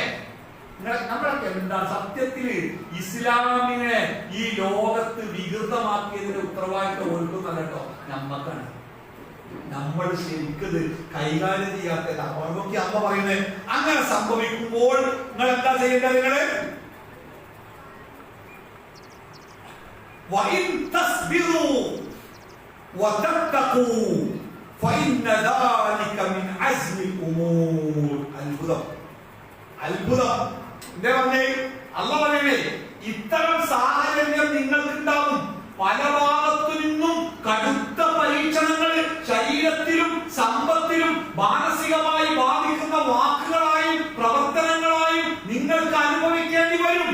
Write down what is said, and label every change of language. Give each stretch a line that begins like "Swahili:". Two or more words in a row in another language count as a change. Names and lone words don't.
Malayalam: നമ്മളൊക്കെ എന്താ സത്യത്തില് ഇസ്ലാമിനെ ഈ ലോകത്ത് വികൃതമാക്കിയതിന്റെ ഉത്തരവാദിത്വം ഓർക്കുന്നല്ല കേട്ടോ, നമ്മക്കാണ്. നമ്മൾ ശരിക്കത് കൈകാര്യം ചെയ്യാത്തത്. നോക്കി അമ്മ പറയുന്നത്, അങ്ങനെ സംഭവിക്കുമ്പോൾ നിങ്ങൾ എന്താ ചെയ്യേണ്ടത്? നിങ്ങള്
Arabic: وَإِن تَصْبِرُوا وَتَتَّقُوا فَإِنَّ ذَلِكَ مِنْ عَزْمِ الْأُمُورِ.
Malayalam: അത്ഭുതം. എന്താ പറഞ്ഞേ? അല്ലാഹു പറയുന്നേ, ഇത്തരം സാഹചര്യം നിങ്ങൾക്ക് ഉണ്ടാവും. പല ഭാഗത്തു നിന്നും കടുത്ത പരീക്ഷണങ്ങൾ ശരീരത്തിലും സമ്പത്തിലും മാനസികമായി ബാധിക്കുന്ന വാക്കുകളായും പ്രവർത്തനങ്ങളായും നിങ്ങൾക്ക് അനുഭവിക്കേണ്ടി വരും.